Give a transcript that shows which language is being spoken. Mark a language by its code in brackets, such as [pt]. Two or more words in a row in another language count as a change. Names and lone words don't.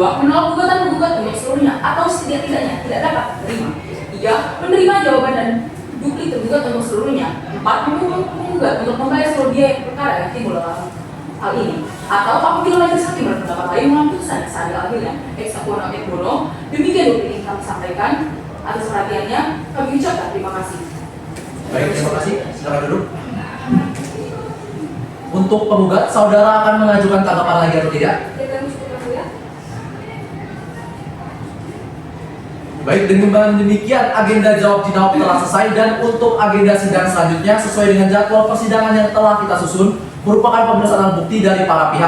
[id] Menolak gugatan penggugat untuk seluruhnya atau setidak-tidaknya tidak dapat menerima. 3. Menerima jawaban dan duplik tergugat untuk seluruhnya. 4. Mendukung penggugat untuk membayar seluruh biaya perkara yang timbul dalam hal ini. Atau apabila majelis hakim berpendapat lain mengambil putusan seadil-adilnya. [la] Ex aequo non et bono. [id] Demikian duplik yang kami sampaikan. Atas perhatiannya, kami ucapkan terima kasih. Baik, terima kasih. Silakan duduk. Untuk penggugat, saudara akan mengajukan tanggapan lagi atau tidak? Baik, dengan demikian agenda jawab jawab telah selesai dan untuk agenda sidang selanjutnya sesuai dengan jadwal persidangan yang telah kita susun merupakan pemeriksaan alat bukti dari para pihak.